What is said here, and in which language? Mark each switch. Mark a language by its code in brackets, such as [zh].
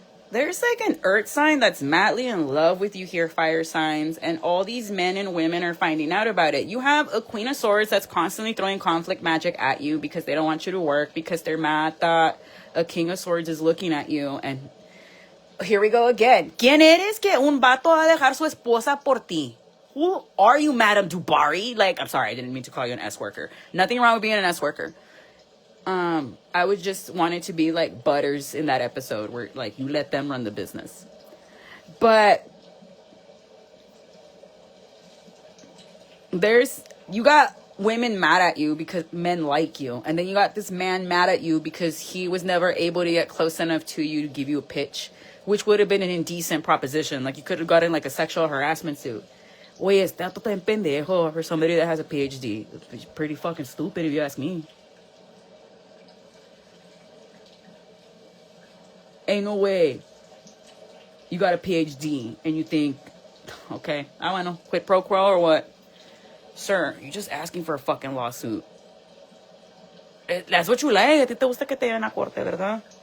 [en] There's like an earth sign that's madly in love with you here, fire signs, and all these men and women are finding out about it. You have a Queen of Swords that's constantly throwing conflict magic at you because they don't want you to work, because they're mad that a King of Swords is looking at you. And here we go again. [es] ¿Quién eres que un vato va a dejar su esposa por ti? [en] Who are you, Madame Dubari? Like, I'm sorry, I didn't mean to call you an S worker. Nothing wrong with being an S worker. I would just want it to be like Butters in that episode where like you let them run the business. But you got women mad at you because men like you. And then you got this man mad at you because he was never able to get close enough to you to give you a pitch, which would have been an indecent proposition. Like you could have gotten like a sexual harassment suit. Oye, está tan pendejo for somebody that has a PhD. It's pretty fucking stupid if you ask me. Ain't no way you got a PhD and you think, okay, I want to quit pro quo or what? Sir, you're just asking for a fucking lawsuit. That's what you like. [es] A ti te gusta que te lleven a corte, ¿verdad?